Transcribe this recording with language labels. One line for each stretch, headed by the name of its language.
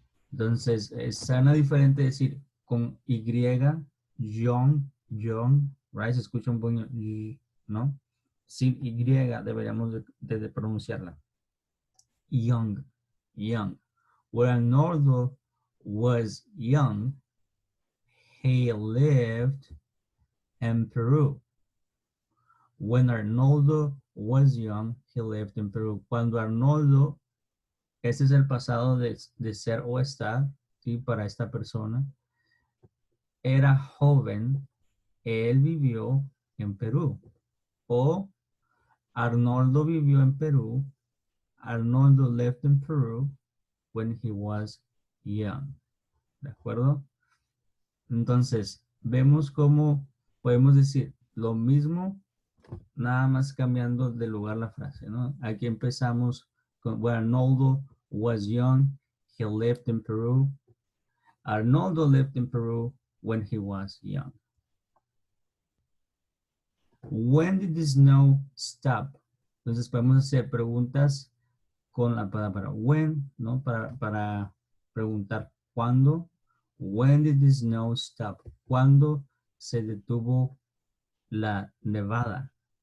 Spanish: Entonces, suena diferente decir con Y, young, right? Se escucha un poquito, ¿no? Sin Y deberíamos de pronunciarla. Young.
English: When Arnoldo was young, he lived in Peru. When Arnoldo was young, he lived in Peru.
Spanish: Cuando Arnoldo, ese es el pasado de ser o estar, ¿sí? Para esta persona, era joven, él vivió en Perú. O Arnoldo vivió en Perú.
English: Arnoldo lived in Peru when he was young.
Spanish: ¿De acuerdo? Entonces, vemos cómo podemos decir lo mismo, nada más cambiando de lugar la frase, ¿no? Aquí empezamos con
English: when Arnoldo was young, he lived in Peru. Arnoldo lived in Peru when he was young. When did the snow stop?
Spanish: Entonces podemos hacer preguntas con la palabra when, ¿no? Para preguntar cuándo.
English: When did the snow stop?
Spanish: ¿Cuándo se detuvo la nevada?